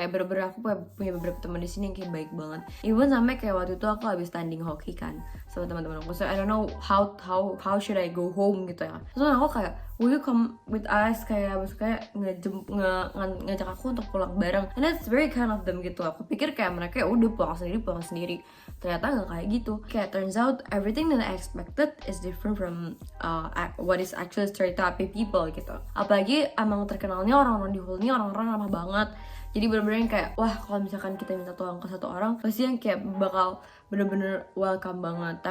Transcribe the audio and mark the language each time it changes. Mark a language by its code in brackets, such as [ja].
[id] Kayak bener-bener aku punya beberapa teman di sini yang kayak baik banget. Even sampai kayak waktu itu aku habis tanding hoki kan sama teman-teman aku. [en] So I don't know how should I go home [id] gitu ya. Terus aku kayak, [en] will you come with us, [id] kayak maksudnya ngajak aku untuk pulang bareng. [en] And that's very kind of them [id] gitu. Aku pikir kayak mereka udah pulang sendiri. Ternyata nggak kayak gitu. Kayak [en] turns out everything that I expected is different from what is actually stereotyping people [id] gitu. Apalagi emang terkenalnya orang-orang di Hull ini orang-orang ramah banget. Jadi bener-bener kayak, wah kalau misalkan kita minta tolong ke satu orang, pasti yang kayak bakal bener-bener welcome banget.